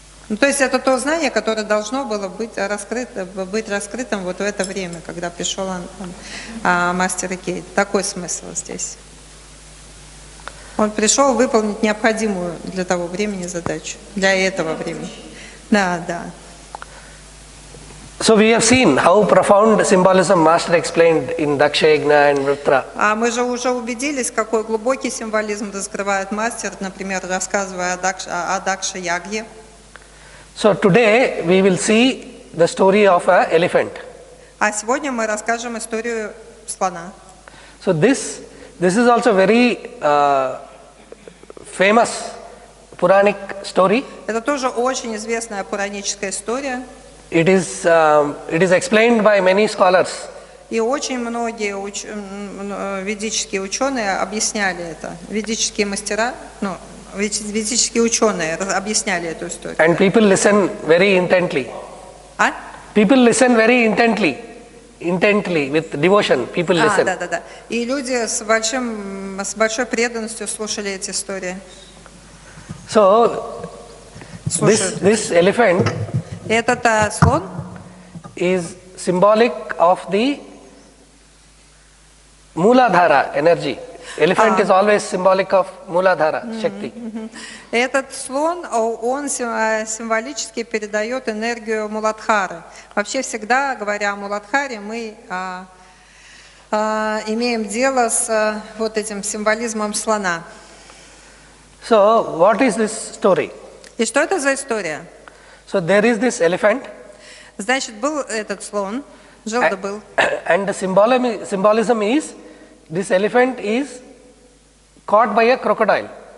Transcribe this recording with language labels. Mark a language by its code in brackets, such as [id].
[ru] Ну, то есть это то знание, которое должно было быть раскрытым вот в это время, когда пришел мастер Икей. Такой смысл здесь. Он пришел выполнить необходимую для того времени задачу, для этого времени. Да, да. [en] So we have seen how profound symbolism Master explained in Daksha Yajna and Vritra. [ru] А мы же уже убедились, какой глубокий символизм раскрывает мастер, например, рассказывая о Дакша Ягье. [en] So today we will see the story of an elephant. [ru] А сегодня мы расскажем историю слона. [en] So this is also very famous Puranic story. [ru] Это тоже очень известная пураническая история. [en] It is explained by many scholars. [ru] И очень многие ведические ученые объясняли это. Ведические мастера, ведические ученые объясняли эту историю. [en] And people listen very intently. [ru] А? [en] People listen very intently with devotion. People listen. [ru] Да. И люди с большой преданностью слушали эти истории. [en] So this elephant [ru] Этот слон [en] is symbolic of the Mooladhara energy. Elephant is always symbolic of Mooladhara, Shakti. [ru] Этот слон, он символически передает энергию Муладхары. Вообще всегда, говоря о Муладхаре, мы имеем дело с вот этим символизмом слона. [en] So what is this story? [ru] И что это за история? [en] So there is this elephant. [ru] Значит, был этот слон, жил-да был. [en] And the symbolism is, this elephant is caught by a crocodile.